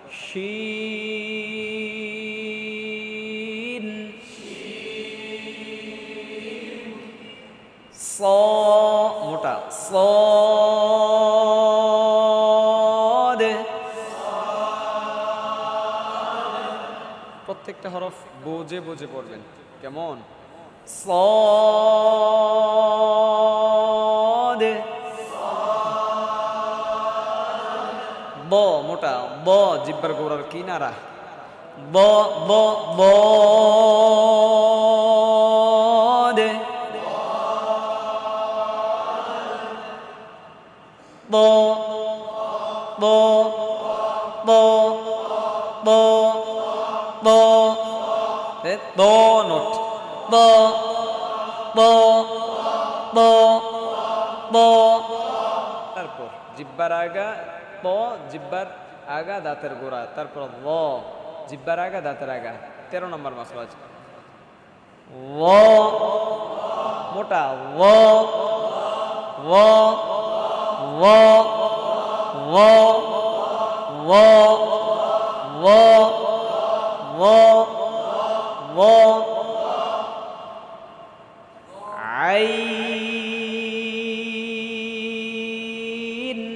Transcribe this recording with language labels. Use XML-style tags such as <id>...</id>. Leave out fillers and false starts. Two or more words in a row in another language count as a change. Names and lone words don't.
<bn>শিন স মোটা সদ প্রত্যেকটা হরফ বুঝে বুঝে পড়বেন। কেমন? সদ ব মোটা ব জিহ্বার গোড়ার কিনারা। ব ব বদ ব ব ব ব ব দ নোট ব ব ব ব। তারপর জিহ্বার আগা প জিহ্বার আগা দাঁতের গোড়া। তারপর ল জিহ্বার আগা দাঁতের আগা। 13 নম্বর মাখরাজ। ল মোটা ল ল ল ল ল ল ল ল আইন</bn>